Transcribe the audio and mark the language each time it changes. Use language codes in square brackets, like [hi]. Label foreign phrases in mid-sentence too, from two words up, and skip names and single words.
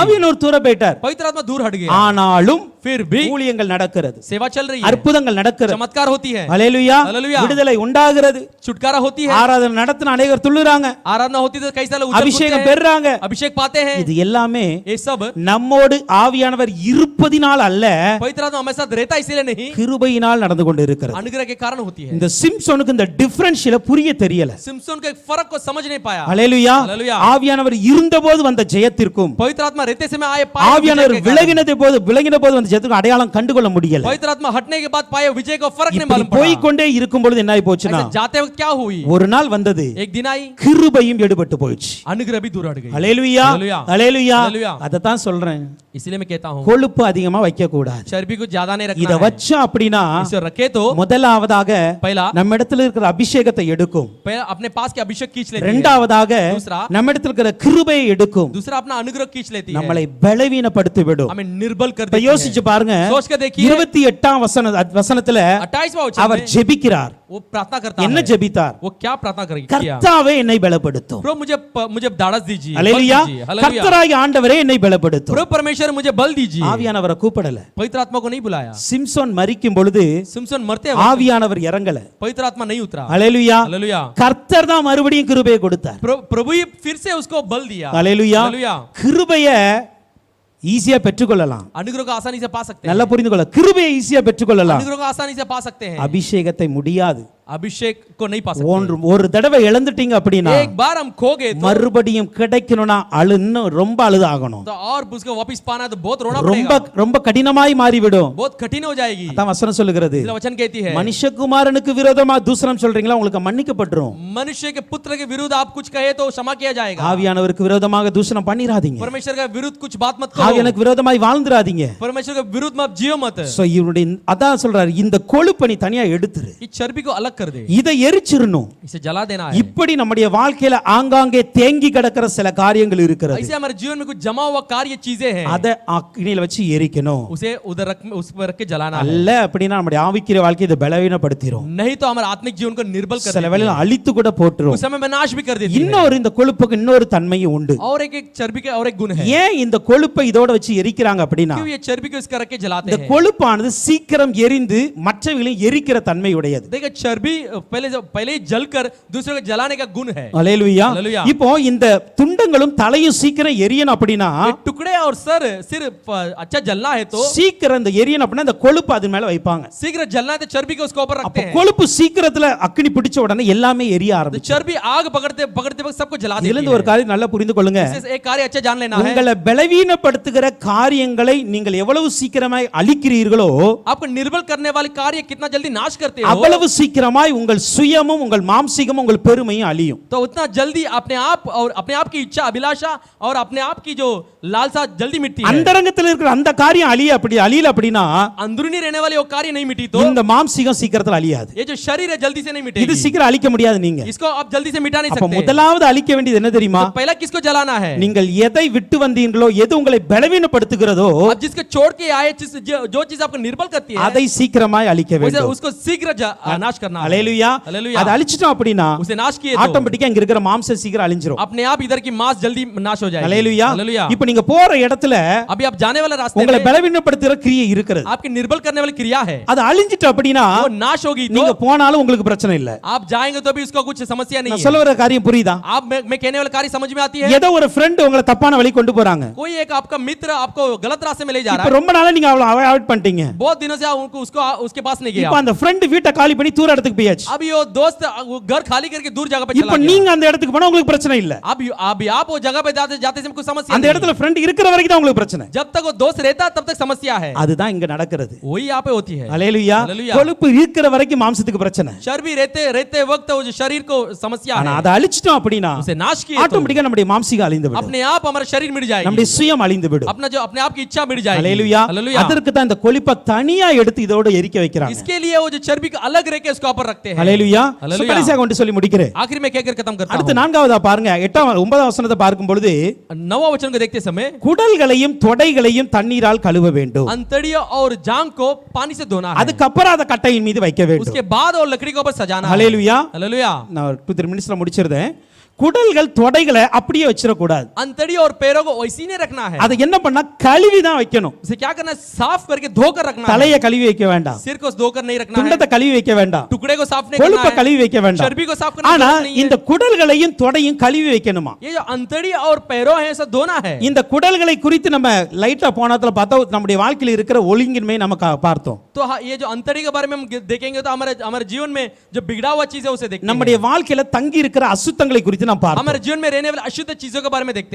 [ta] ஆவியானவர் தூர போயிட்டார். [hi] पवित्र आत्मा दूर हट गया. [ta] ஆனாலும் [hi] फिर भी [ta] ஊழியங்கள் நடக்கிறது, [hi] सेवा चल रही है. [ta] அற்புதங்கள் நடக்கிறது, [hi] चमत्कार होती है. [ta] அல்லேலூயா, [hi] हालेलुया. [ta] விடுதலை உண்டாகிறது, [hi] छुटकारा होती है. [ta] ஆராதனை நடத்தின அநேகர் துள்ளுறாங்க, [hi] आराधना होती तो कई सारे उछल [ta] அபிஷேகம் [hi] कूदते हैं. [ta] பெறுறாங்க. [hi] अभिषेक पाते हैं. [ta] இது எல்லாமே [hi] ये सब [ta] நம்மோடு ஆவியானவர் இருப்பதினால் அல்ல, [hi] पवित्र आत्मा हमारे साथ रहता इसीलिए नहीं, [ta] கிருபையினால் நடந்து கொண்டு இருக்கிறது. [hi] अनुग्रह के कारण होती है. [ta] இந்த சிம்சோனுக்கு இந்த டிஃபரன்ஷியல புரிய தெரியல. [hi] सिम्सोन के फर्क को समझ नहीं पाया. [ta] அல்லேலூயா. [hi] हालेलुया. [ta] ஆவியானவர் இருந்தபோது வந்த ஜெயத்திற்கும் [hi] पवित्र आत्मा रहते समय आए पाए [ta] ஆவியானவர் [hi] विजय के कारण. [ta] விலகின போது வந்த அந்த ஜெயத்துக்கு அடையாளம் கண்டுகொள்ள முடியல. [hi] पवित्र आत्मा हटने के बाद पाए विजय को फर्क नहीं [ta] இப்படி [hi] मालूम [ta] போய் [hi] पड़ा। [ta] கொண்டே இருக்கும் பொழுது என்ன ஆயி போச்சுன்னா [hi] ऐसे जाते वक्त क्या हुई, [ta] ஒரு நாள் வந்தது [hi] एक दिन आई [ta] கிருபையும் எடுபட்டு போயிடுச்சு. [hi] अनुग्रह भी दूर हट गई। [ta] ஹல்லேலூயா ஹல்லேலூயா. ஹல்லேலூயா. ஹல்லேலூயா. அதத்தான் சொல்றேன், [hi] इसलिए मैं कहता हूँ [ta] கொழுப்பு அதிகமா வைக்க கூடாது. [hi] चर्बी को ज्यादा नहीं [ta] இத [hi] रखना है। [ta] வச்சா அப்படின்னா [hi] इसे रखे तो [ta] முதலாவதாக [hi] पहला [ta] நம்ம இடத்துல இருக்கிற அபிஷேகத்தை எடுக்கும். [hi] पहला अपने पास के अभिषेक खींच लेती है। [ta] இரண்டாவதாக [hi] दूसरा [ta] நம்ம இடத்துல இருக்கிற கிருபையை எடுக்கும். [hi] दूसरा अपना अनुग्रह खींच लेती है, [ta] நம்மளை பலவீனப்படுத்தி விடும். [hi] हमें निर्बल कर [ta] இப்ப [hi] देती [ta] யோசிச்சு [hi] है। [ta] பாருங்க, [hi] सोच के देखिए [ta] 28ஆம் வசனத்துல [hi] 28वां वचन [ta] அவர் [hi] में [ta] ஜெபிக்கிறார். [hi] वो प्रार्थना करता [ta] என்ன [hi] है। [ta] ஜெபித்தார்? [hi] वो क्या प्रार्थना किया, [ta] கர்த்தாவே என்னை பலப்படுத்தும். [hi] प्रभु मुझे धाड़स दीजिए, बल [ta] அல்லேலூயா. [hi] दीजिए। हालेलुया। [ta] கர்த்தராகிய ஆண்டவரே என்னை பலப்படுத்தும். [hi] प्रभु परमेश्वर मुझे बल दीजिए। [ta] ஆவியானவரை கூப்பிடல. [hi] पवित्र आत्मा को नहीं बुलाया। [ta] சிம்சோன் மரிக்கும் பொழுது [hi] सिमसन मरते वक्त [ta] ஆவியானவர் இறங்கல. [hi] पवित्र आत्मा नहीं उतरा। [ta] அல்லேலூயா. [hi] हालेलुया। [ta] கர்த்தர் தான் மறுபடியும் கிருபையை கொடுத்தார். [hi] प्रभु ही फिर से उसको बल दिया। [ta] அல்லேலூயா. [hi] हालेलुया। [ta] கிருபையை ஈஸியா பெற்றுக்கொள்ளலாம். [hi] अनुग्रह को आसानी से पा सकते हैं। [ta] நல்லா புரிந்து கொள்ள, கிருபையை ஈஸியா பெற்றுக்கொள்ளலாம், [hi] अनुग्रह को आसानी से पा सकते हैं, [ta] அபிஷேகத்தை முடியாது. [hi] अभिषेक को नहीं पा सकते। [ta] ஒரு தடவை இழந்துட்டீங்க அப்படின்னா [hi] एक बार हम खो गए तो [ta] மறுபடியும் கிடைக்கணும்னா இன்னும் ரொம்ப அழுதாகணும். [hi] और उसको वापस पाना है तो बहुत रोना [ta] ரொம்ப [hi] पड़ेगा, [ta] ரொம்ப கடினமாய் மாறிவிடும். [hi] बहुत कठिन हो जाएगी। [ta] அதான் வசனம் சொல்லுகிறது, [hi] इसलिए वचन कहती है [ta] மனுஷகுமாரனுக்கு விரோதமா தூசணம் சொல்றீங்களா, உங்களுக்கு மன்னிக்கப்பட்டுரும். [hi] मनुष्य के पुत्र के विरुद्ध आप कुछ कहे तो क्षमा किया जाएगा। [ta] ஆவியானவருக்கு விரோதமாக தூசணம் பண்ணிராதீங்க. [hi] परमेश्वर के विरुद्ध कुछ बात मत करो, [ta] ஆவியானுக்கு விரோதமாய் வாழ்ந்துராதீங்க. [hi] परमेश्वर के विरुद्ध में आप जियो मत। [ta] சோ இவருடைய அதான் சொல்றாரு, இந்த கொழுப்பை நீ தனியா எடுத்துரு, [hi] इस चर्बी को अलग कर दे, [ta] இதை எரிச்சிரணும். [hi] इसे जला देना है। [ta] இப்படி நம்முடைய வாழ்க்கையில ஆங்காங்கே தேங்கி கிடக்கிற சில காரியங்கள் இருக்கிறது. [hi] ऐसे हमारे जीवन में कुछ जमा हुआ कार्य चीजें हैं, [ta] அதை அக்னியில வச்சு எரிக்கணும். [hi] उसे उधर रख, उस पर रख के जलाना है। [ta] அல்ல அப்படின்னா நம்முடைய ஆவிக்குரிய வாழ்க்கையை இதை பலவீனப்படுத்திரும். [hi] नहीं तो हमारे आत्मिक जीवन को निर्बल कर [ta] சில [hi] देती [ta] வேளையில [hi] है, [ta] அழித்து கூட போட்டுரும். [hi] उस समय में नाश भी कर देती है। [ta] இன்னொரு இந்த கொழுப்புக்கு இன்னொரு தன்மையும் உண்டு. [hi] और एक चर्बी के और एक गुण है, [ta] ஏன் இந்த கொழுப்பை இதோட வச்சு எரிக்கிறாங்க அப்படின்னா, [hi] क्यों ये चर्बी को इसका रख के जलाते [ta] இந்த [hi] हैं। [ta] கொழுப்பானது சீக்கிரம் எரிந்து மற்றவங்களையும் எரிக்கிற தன்மை உடையது. [hi] देखिए चर्बी पहले ही जलकर दूसरे को जलाने का गुण है। [ta] அல்லேலூயா. அல்லேலூயா. இப்போ இந்த துண்டங்களும் தலையும் சீக்கிரம் எரியணும் அப்படின்னா, [hi] ये टुकड़े और सिर अच्छा जलना है तो [ta] சீக்கிரம் இந்த எரியணும் அப்படின்னா இந்த கொழுப்பு அது மேல வைப்பாங்க. [hi] शीघ्र जलना है तो चर्बी को उसके ऊपर [ta] அப்ப [hi] रखते हैं। [ta] கொழுப்பு சீக்கிரத்துல அக்னி பிடிச்ச உடனே எல்லாமே எரிய [hi] तो [ta] ஆரம்பிச்சு. [hi] चर्बी आग पकड़ते पकड़ते वक्त सबको जला [ta] இதுல [hi] देती [ta] இருந்து ஒரு [hi] है। [ta] காரியம் நல்லா புரிந்து கொள்ளுங்க, [hi] इससे एक कार्य अच्छा जान लेना है, [ta] உங்களை பலவீனப்படுத்துகிற காரியங்களை நீங்கள் எவ்வளவு சீக்கிரமாய் அழிக்கிறீர்களோ [hi] आपको निर्बल करने वाले कार्य कितना जल्दी नाश करते हो, [ta] அவ்வளவு சீக்கிரமாய் உங்கள் சுயமும் உங்கள் மாம்சீகமும் உங்கள் பெருமையும் அழியும். [hi] तो उतना जल्दी अपने आप की इच्छा अभिलाषा और अपने आप की जो लालसा जल्दी मिटती है। [ta] அந்தரங்கத்தில் இருக்கிற அந்த காரியம் அழியல அப்படின்னா [hi] अंदरूनी रहने वाले वो कार्य नहीं मिटी तो [ta] இந்த மாம்சீகம் சீக்கிரத்துல அழியாது. [hi] ये जो शरीर है जल्दी से नहीं [ta] இது [hi] मिटेगी, [ta] சீக்கிரம் அழிக்க முடியாது. நீங்க [hi] इसको आप जल्दी से मिटा नहीं [ta] அப்ப [hi] सकते। [ta] முதலாவது அழிக்க வேண்டியது என்ன தெரியுமா? [hi] तो पहला किसको जलाना है? [ta] நீங்கள் எதை விட்டு வந்தீங்களோ, எது உங்களை பலவீனப்படுத்துகிறதோ [hi] आप जिसको छोड़ के आए, जो चीज आपको निर्बल करती है [ta] அதை சீக்கிரமாய் அழிக்க வேண்டும். [hi] उसको शीघ्र नाश करना है। [ta] அல்லேலூயா. [hi] हालेलुया। [ta] அதை அழிச்சிட்டோம் அப்படின்னா [hi] उसे नाश किए तो [ta] ஆட்டோமேட்டிக்கா இங்க இருக்கிற மாம்சம் சீக்கிரம் அழிஞ்சிரும். [hi] अपने आप इधर की मांस जल्दी नाश हो जाएगी। [ta] அல்லேலூயா. [hi] हालेलुया। [ta] இப்போ நீங்க போற இடத்துல [hi] अभी आप जाने वाले रास्ते [ta] உங்களை [hi] में [ta] பலவீனப்படுத்துகிற கிரியை இருக்கிறது. [hi] आपकी निर्बल करने वाली क्रिया है, [ta] அது அழிஞ்சிட்டு அப்படின்னா [hi] वो नाश होगी [ta] நீங்க [hi] तो [ta] போனாலும் உங்களுக்கு பிரச்சனை இல்ல. [hi] आप जाएंगे तो भी उसको कुछ समस्या नहीं [ta] நான் [hi] है। [ta] சொல்ல வர காரியம் புரியுதா? [hi] आप मैं कहने वाला कार्य समझ में आती है? [ta] ஏதோ ஒரு ஃப்ரெண்ட் உங்களை தப்பான வழி கொண்டு போறாங்க, [hi] कोई एक आपका मित्र आपको गलत रास्ते में ले जा [ta] இப்ப [hi] रहा है, [ta] ரொம்ப नाला நீங்க அவளை அவாய்ட் பண்ணிட்டீங்க. [hi] बहुत दिनों से आप उसके पास नहीं गया, [ta] இப்ப அந்த ஃப்ரெண்ட் வீட்டை காலி பண்ணி தூர இடத்துக்கு போயாச்சு. [hi] अभी वो दोस्त वो घर खाली करके दूर जगह पे [ta] இப்ப [hi] चला गया। [ta] நீங்க அந்த இடத்துக்கு போனா உங்களுக்கு பிரச்சனை இல்ல. [hi] अभी आप वो जगह पे जाते समय कुछ समस्या [ta] அந்த [hi] नहीं है। [ta] இடத்துல ஃப்ரெண்ட் இருக்கிற வரைக்கும் தான் உங்களுக்கு பிரச்சனை. [hi] जब तक वो दोस्त रहता तब तक समस्या है, [ta] அதுதான் இங்க நடக்கிறது. [hi] वही यहाँ पे होती है। [ta] அல்லேலூயா. [hi] हालेलुया। [ta] கொழுப்பு இருக்கிற வரைக்கும் மாம்சத்துக்கு பிரச்சனை. [hi] चर्बी रहते वक्त वो जो शरीर को समस्या [ta] ஆனா [hi] है, [ta] அதை அழிச்சிட்டோம் அப்படின்னா [hi] उसे नाश किए तो [ta] ஆட்டோமேட்டிக்கா நம்முடைய மாம்சீகம் அழிந்து விடும். [hi] अपने आप हमारा शरीर मिट जाएगी, [ta] நம்முடைய சுயம் அழிந்து விடும். [hi] अपने आप की इच्छा मिट जाएगी। [ta] அல்லேலூயா. [hi] हालेलुया। [ta] அதற்கு தான் இந்த கொழுப்பை தனியா எடுத்து இதோட எரிக்க வைக்கிறாங்க. [hi] इसके लिए वो जो चर्बी को अलग रख के उसके ऊपर रखते हैं। [ta] அல்லேலூயா. [hi] हालेलुया। [ta] கடைசியாக கொண்டு சொல்லி முடிக்கிறேன். [hi] आखिर में कहकर खत्म करता [ta] அடுத்து [hi] हूं। [ta] நான்காவதா பாருங்க, 9ஆம் வசனத்தை பார்க்கும் பொழுது [hi] 9वां वचन को देखते समय [ta] குடல்களையும் தொடைகளையும் தண்ணீரால் கழுவ வேண்டும். [hi] अंतड़ियों और जांग को पानी से धोना है, [ta] அதுக்கப்புறம் அதை கட்டையின் மீது வைக்க வேண்டும். [hi] उसके बाद और लकड़ी के ऊपर सजाना है। [ta] ஹalleluya. [hi] हालेलुया। [ta] நான் 2-3 மினிட்ஸ்ல முடிச்சிருந்தேன். குடல்கள் தொடைகளை அப்படியே வச்சிர கூடாது. [hi] अंतड़ी और पैरों को वैसे ही नहीं रखना है, [ta] அதை என்ன பண்ணா கழுவி தான் வைக்கணும். [hi] उसे क्या करना है, साफ करके धोकर रखना है। [ta] தலையை கழுவி வைக்க வேண்டாம், [hi] सिर को धोकर नहीं रखना है, [ta] துண்டத்தை கழுவி வைக்க வேண்டாம், [hi] टुकड़े को साफ नहीं करना [ta] கொழுப்பை [hi] है, [ta] கழுவி வைக்க வேண்டாம். [hi] चर्बी को साफ करना [ta] ஆனா [hi] नहीं है। [ta] இந்த குடல்களையும் தொடையும் கழுவி வைக்கணுமா? [hi] ये जो अंतड़ी और पैरों है सब धोना है। [ta] இந்த குடல்களை குறித்து நம்ம லைட்டா போனதுல பார்த்தா நம்முடைய வாழ்க்கையில் இருக்கிற ஒழுங்கின்மை நமக்கு பார்த்தோம். [hi] तो ये जो अंतड़ी के बारे में हम देखेंगे तो हमारे जीवन में जो बिगड़ा हुआ चीज है उसे देखेंगे। [ta] நம்முடைய வாழ்க்கையில தங்கி இருக்கிற அசுத்தங்களை குறித்து குறித்து நாம் பார்த்தோம். [hi] हमारे जीवन में रहने वाले अशुद्ध चीजों के बारे में देखते हैं।